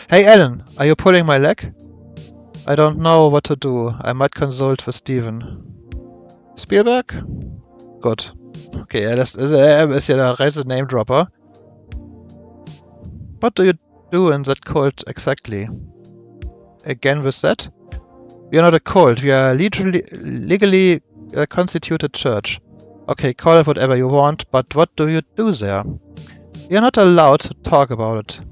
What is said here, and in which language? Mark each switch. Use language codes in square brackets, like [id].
[en] Hey Alan, are you pulling my leg? I don't know what to do. I might consult with Steven. [de] Spielberg? Gut. Okay, er ist ja der Reise-Name-Dropper. [en] What do you do in that cult exactly? Again with that? We are not a cult. We are legally constituted church. Okay, call it whatever you want, but what do you do there? We are not allowed to talk about it.